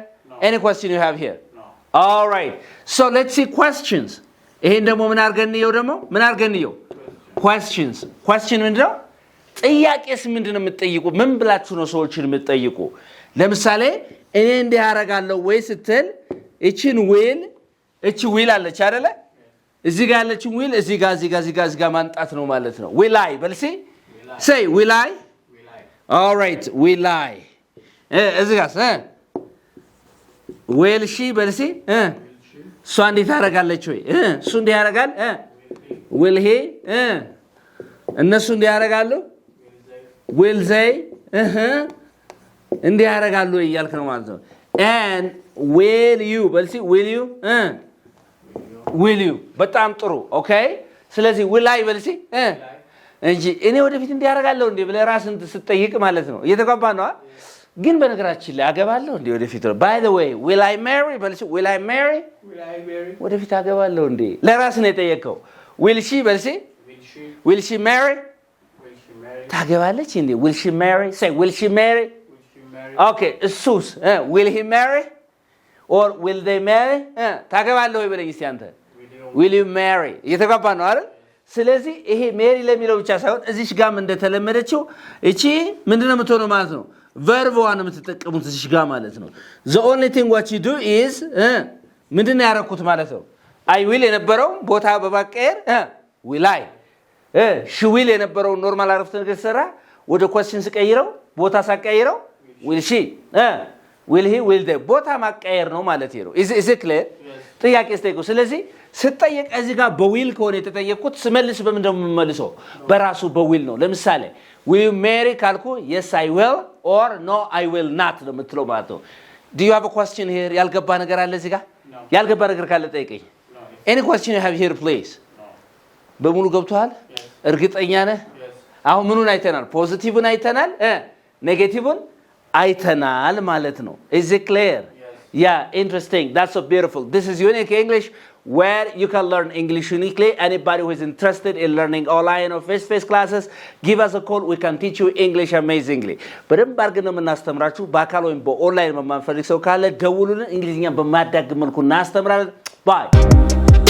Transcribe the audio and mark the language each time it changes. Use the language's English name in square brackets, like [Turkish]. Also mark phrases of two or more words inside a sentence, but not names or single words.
[English] no. any question you have here no all right so let's see questions [Amharic] ይሄን ደግሞ ምን አርገንየው [English] questions question [Amharic] ምንድነው ጥያቄስ ምንድነው የምትጠይቁ ምን ብላችሁ ነው ሰዎችን የምትጠይቁ ለምሳሌ እኔ እንዲህ አረጋለሁ ወይ ስትል እቺ will አለች አይደለ እዚህ ጋር ያለችው will እዚህ ጋር ማንጣት ነው ማለት ነው [English] will I [Amharic] በልሲ [English] say will I all right will I [Amharic] እዚህ ጋር [English] will she [Amharic] በልሲ እሷ እንዴት ታደርጋለች ወይ እሱ እንዴት ያደርጋል [English] will he [Amharic] እነሱ እንዴት ያደርጋሉ [English] will they [Amharic] እንዴት ያደርጋሉ እያልክ ነው ማለት ነው [English] and will you [Amharic] በልሲ [English] will you [Amharic] በጣም ጥሩ ኦኬ ስለዚህ [English] will I [Amharic] በልሲ እንጂ እኔ ወደፊት እንዴት ያደርጋለሁ እንዴ ብለህ ራስን ስትጠይቅ ማለት ነው እየተጓባ ነው ግን በነገራችን ላይ አገባለሁ እንዴ ወደፊት ነው [English] by the way will I marry [Amharic] በልሲ [English] will I marry [Amharic] ወደፊት አገባለሁ እንዴ ለራስ ነው የጠየቀው [English] will she [Amharic] በልሲ [English] will she marry ታገባለች እንዴ will she marry say will she marry okay [Amharic] እሱስ [English] will he marry or will they marry [Amharic] ታገባለህ ወይ በለኝ እስቲ አንተ [English] will you marry [Amharic] እየተጓባ ነው አይደል ስለዚህ ይሄ ሜሪ ለሚለው ብቻ ሳይሆን እዚሽ ጋር እንደተለመደችው እቺ ምንድነው የምትሆነው ማለት ነው ቨርብዋን የምትጠቀሙት እዚሽ ጋር ማለት ነው [English] the only thing what you do is [Amharic] ምንድነው ያረኩት ማለት ነው [English] I will [Amharic] የነበረው ቦታ በማቀየር [English] will I she will [Amharic] የነበረው ኖርማል አረፍተ ነገር ሰራ ወደ question ስቀይረው ቦታ ሳቀይረው [English] will she will he will they [Amharic] ቦታ ማቀየር ነው ማለት ነው [English] is it clear [Amharic] ጥያቄ ስጠይቁ ስለዚህ ስጠይቅ እዚህ ጋር በዊል ከሆነ የተጠየቅኩት ስመልስ በምንድነው የምመልሰው በራሱ በዊል ነው ለምሳሌ [English] will you marry [Amharic] ካልኩ [English] yes I will or no I will not [Amharic] ነው የምትለው ማለት ነው [English] do you have a question [Amharic] here ያልገባ ነገር አለ እዚህ ጋር ያልገባ ነገር ካለ ጠይቀኝ [English] any question you have here please [Amharic] በሙሉ ገብቷል እርግጠኛ ነህ አሁን ምኑን አይተናል ፖዚቲቭን አይተናል ኔጌቲቭን አይተናል ማለት ነው [English] is it clear yeah interesting that's so beautiful this is unique English where you can learn English uniquely anybody who is interested in learning online or face-to-face classes give us a call we can teach you English amazingly [Amharic] በደንብ አድርገን ነው የምናስተምራችሁ በአካል ወይም በኦንላይን መማር ፈልግ ሰው ካለ ደውሉልን እንግሊዝኛ በማዳግ መልኩ እናስተምራለን [English] bye